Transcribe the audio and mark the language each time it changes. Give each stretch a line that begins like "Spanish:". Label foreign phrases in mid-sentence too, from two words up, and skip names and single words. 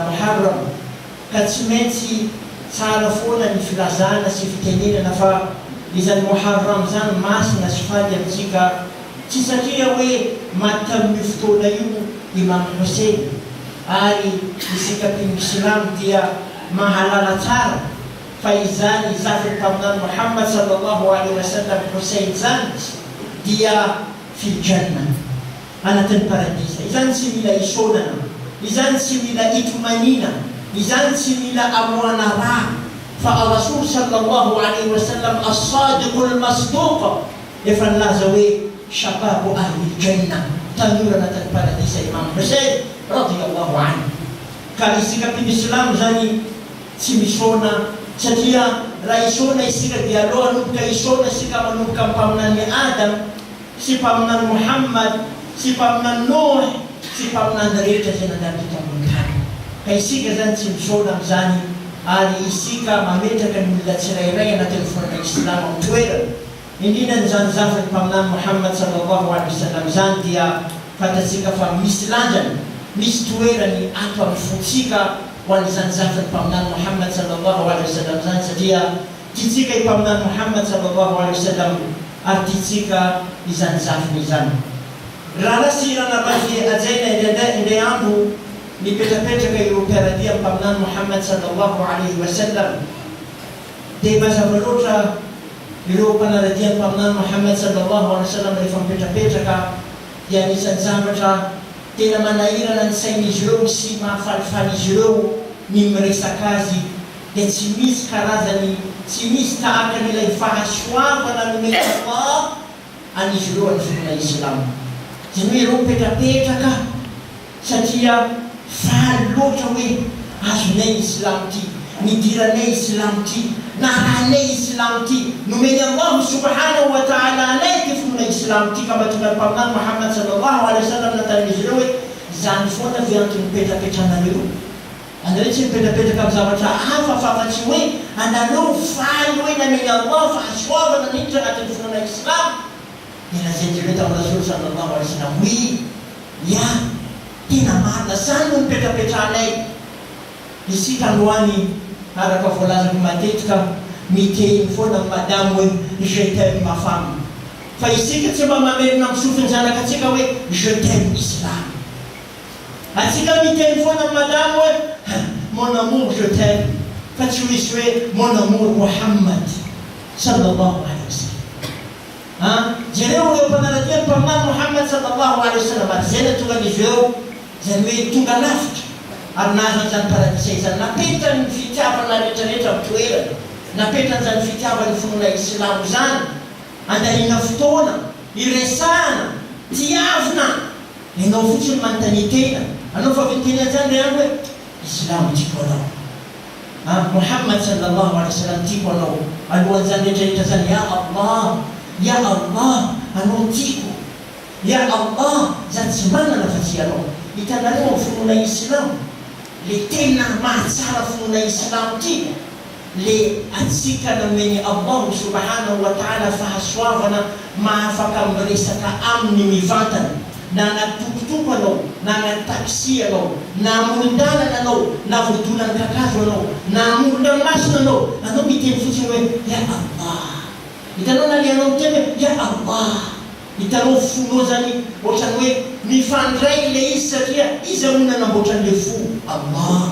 Malagasy: Muharram, ka tsy maintsy tsara foana ny filazana sy fitenenana fa izany Muharram zany masina sy fady amintsika, tsy satria hoe maty tamin'io fotoana io Imam Hussein, ary isika mpino-Islamo dia mahalala tsara fa izany zafy mpaminany Muhammad
Arabic: sallallahu alaihi wasallam
Malagasy: Hussein zany dia
Arabic: fil janna,
Malagasy: anatin'ny paradisa. Izany tsy mila isonana, izany tsy mila itomanina, izany tsy mila amoana raha, fa
Arabic: ar-Rasul sallallahu alaihi wasallam as-sadiqul masduq
Malagasy: efa nilaza hoe
Arabic: shababu ahli janna,
Malagasy: tanora anatin'ny paradisa Imam Hussein
Arabic: radiyallahu anhu.
Malagasy: Ka isika mpino-Islamo zany tsy misona, satria raha isona isika dia aloha anomboka isona isika manomboka mpaminany Adam sy mpaminany Muhammad sy mpaminany Nuh sy mpaminany rehetra izay nandalo teto ambony tany. Ka isika zany tsy misona amin'izany, ary isika mametraka ny olona tsirairay anatin'ny fonana Islamo amin'ny toerana. Indrindra n'izany zafy ny mpaminany Muhammad
Arabic: sallallahu alaihi wasallam
Malagasy: zany dia fantatsika fa misy lanjany, misy toerany ato amin'ny fontsika ho an'izany zafy ny mpaminany Muhammad
Arabic: sallallahu alaihi wasallam
Malagasy: zany, satria tiatsika ipaminany Muhammad
Arabic: sallallahu alaihi wasallam
Malagasy: ary tiatsika izany zafiny izany. Raha nasirana razy ajaina indray andro nipetrapetraka ireo mpiaradia mpaminany Muhammad
Arabic: sallallahu alaihi wasallam,
Malagasy: dia mazava loatra ireo mpanaradia mpaminany Muhammad
Arabic: sallallahu alaihi wasallam
Malagasy: rehefa mipetrapetraka dia anisan'ny zavatra tena manahirana ny sain'izy ireo sy mahafalifaly izy ireo ny miresaka azy, dia tsy misy karazany, tsy misy tahaka n'ilay fahasoavana nomeny Allah an'izy ireo amin'ny finoana Islam. Zany hoe ireo mipetrapetraka satria faly loatra hoe azonay Islam ty, nidiranay Islam ty, naranay Islam ty, nomeny Allah
Arabic: subhanahu wa ta'ala
Malagasy: anay ty finoana Islam ty, ka mahatonga mpaminany Muhammad
Arabic: sallallahu alaihi wasallam
Malagasy: natanin'izy ireo hoe zany foana avy antony mipetrapetranareo. Andrey tsy mipetrapetraka amin'ny zavatra hafa fa tsy hoe anareo faly hoe nameny Allah fahasoavana niditra agnatin'ny finoana Islam. Dia lazain'izy ireo tamin'ny
Arabic: Rasul sallallahu alaihi wasallam
Malagasy: hoe ia tena marina zany no mipetrapetranay. Isika androany araka voalazako matetika miteny foana madamo hoe
French: je t'aime ma femme,
Malagasy: fa isika tsy mba mamerina misofiny zanakatsika hoe
French: je t'aime
Malagasy: Islam. Atsika miteny foana madamo hoe
French: mon amour je t'aime,
Malagasy: fa tsy misy hoe
French: mon amour
Malagasy: Muhammad
Arabic: sallallahu alaihi wasallam.
Malagasy: Jereo ireo mpanaradia mpaminany Muhammad
Arabic: sallallahu alaihi wasallam,
Malagasy: ary zay na tonga an'izy ireo zany hoe tonga lavitra ary nahazo an'izany paradisa izany, napetra ny fitiavana rehetrarehetra amin'ny toerana, napetra an'izany fitiavany finoana Islam zany, andahina fotoana, iresahana, tiavina. Ianao fotsiny manontany tena, anao fa viteny zany re hoe Islam tiako anao, Muhammad
Arabic: sallallahu alaihi wasallam
Malagasy: tiako anao, alohan'izany rehetrarehetra zany.
Arabic: Ya Allah,
Malagasy: anao tiako,
Arabic: ya Allah,
Malagasy: zany tsy manana fa tsy anao. Hitanareo amin'ny finoana Islam, le tena mahatsara finoana Islam ty, le atsika nameny Allah
Arabic: subhanahu wa ta'ala
Malagasy: fahasoavana mahafaka miresaka aminy mivantana, na anatokotoko anao, na anaty anao, na amoron-dalana anao, na vodolany kakazo anao, na amoron-dranomasina anao miteny fotsiny hoe
Arabic: ya Allah.
Malagasy: Hitanao na le anao teny hoe
Arabic: ya Allah,
Malagasy: hitanao fonao zany ohatrany hoe mifandray le izy satria izy amono nanamboatran'le fo Allah.